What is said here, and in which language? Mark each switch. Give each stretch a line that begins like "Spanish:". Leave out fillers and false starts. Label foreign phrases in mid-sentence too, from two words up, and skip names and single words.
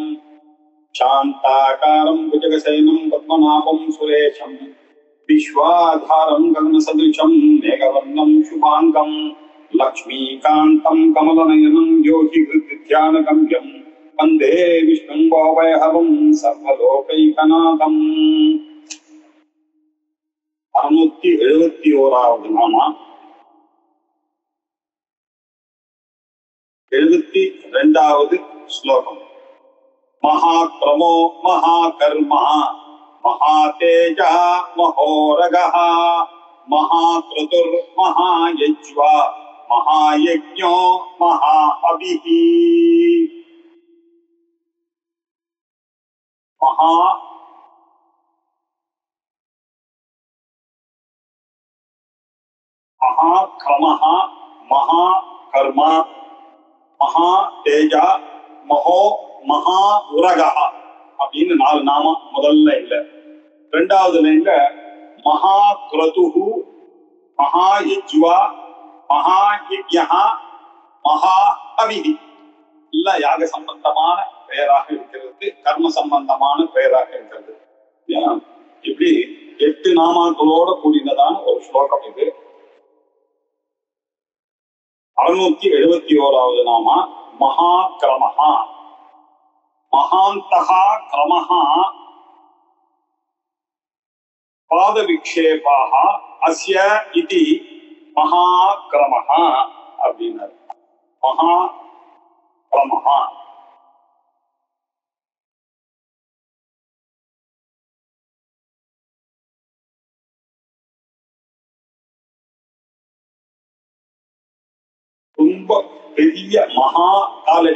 Sanskrit: शान्ताकारं भुजगशयनं पद्मनाभं सुरेशं विश्वाधारं गगनसदृशं मेघवर्णं शुभाङ्गं लक्ष्मीकान्तं कमलनयनं योगिहृद्ध्यानगम्यं वन्दे विष्णुं भवभयहरं सर्वलोकैकनाथम्।
Tamil: 671வது நாமா 72வது ஸ்லோகம்.
Sanskrit: महाक्रमो महाकर्मा महातेजा महोरगः महाक्रतुर्महायज्वा महायज्ञो महाअभिः। महाक्रमः महाकर्मा महातेजा महो
Tamil: மகா உரகா அப்படின்னு 4 நாமம் முதல் லைன்ல.
Sanskrit: 2வது லைன்ல महा क्रतुः महा यज्वा महा यज्ञः महा हविः.
Tamil: எல்லாம் யாக சம்பந்தமான பெயராக இருக்கிறது, கர்ம சம்பந்தமான பெயராக இருக்கிறது. இப்படி 8 நாமாக்களோட கூடினதான ஒரு ஸ்லோகம் இது. 671வது நாமா
Sanskrit: महा क्रमः. महान्तः क्रमः पादविक्षेपाः अस्य इति महाक्रमः அப்படின்னாரு.
Tamil: महाक्रमः ரொம்ப பெரிய மகா காலடி.